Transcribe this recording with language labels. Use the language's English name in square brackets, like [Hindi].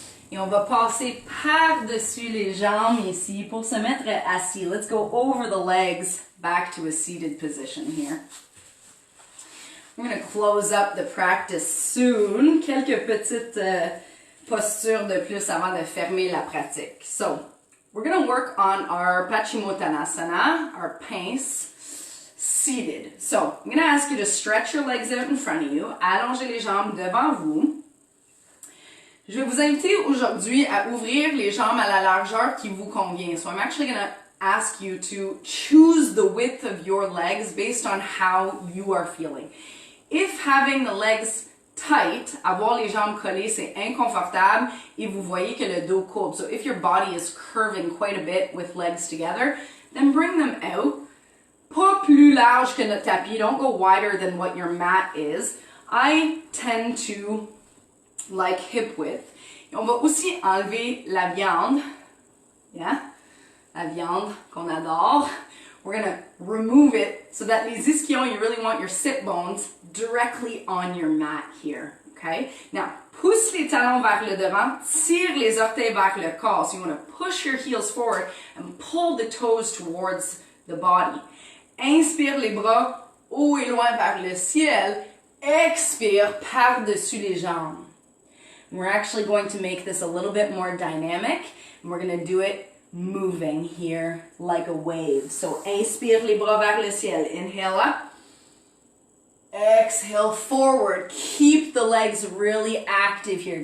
[French] Et on va passer par-dessus les jambes ici pour se mettre assis. [English] Let's go over the legs back to a seated position here. We're going to close up the practice soon. [French] Quelques petites postures de plus avant de fermer la pratique. [English] So, we're going to work on our Paschimottanasana, our pince, seated. So, I'm going to ask you to stretch your legs out in front of you. [French] Allongez les jambes devant vous. Je vais vous inviter aujourd'hui à ouvrir les jambes à la largeur qui vous convient. [English] So, I'm actually going to ask you to choose the width of your legs based on how you are feeling. If having the legs tight, [French] avoir les jambes collées, c'est inconfortable et vous voyez que le dos courbe. [English] So, if your body is curving quite a bit with legs together, then bring them out. [French] Pas plus large que notre tapis. [English] Don't go wider than what your mat is. I tend to like hip width. [French] Et on va aussi enlever la viande. Yeah? La viande qu'on adore. [English] We're going to remove it so that [French] les ischions, [English] you really want your sit bones directly on your mat here. Okay? [French] Now, pousse les talons vers le devant. Tire les orteils vers le corps. [English] So you want to push your heels forward and pull the toes towards the body. [French] Inspire les bras haut et loin vers le ciel. Expire par-dessus les jambes. [English] We're actually going to make this a little bit more dynamic. And we're going to do it moving here like a wave. So, [French] inspire les bras vers le ciel. [English] Inhale up. Exhale forward. Keep the legs really active here.